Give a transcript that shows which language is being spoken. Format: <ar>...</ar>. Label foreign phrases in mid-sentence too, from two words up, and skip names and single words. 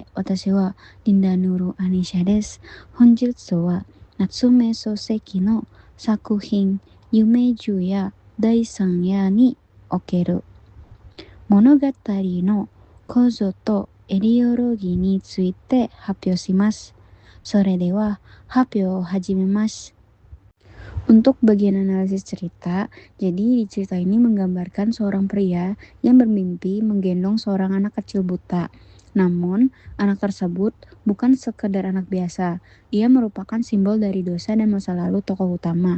<ja>私はリンダ・ヌール・アニシャです。本日は夏目漱石の作品、夢十夜第三夜における物語の構造とエディオロギーについて発表します。それでは発表を始めます。</ja> <id>Untuk bagian analisis cerita, jadi di cerita ini menggambarkan seorang pria yang bermimpi menggendong seorang anak kecil buta. Namun, anak tersebut bukan sekedar anak biasa. Ia merupakan simbol dari dosa dan masa lalu tokoh utama.</id>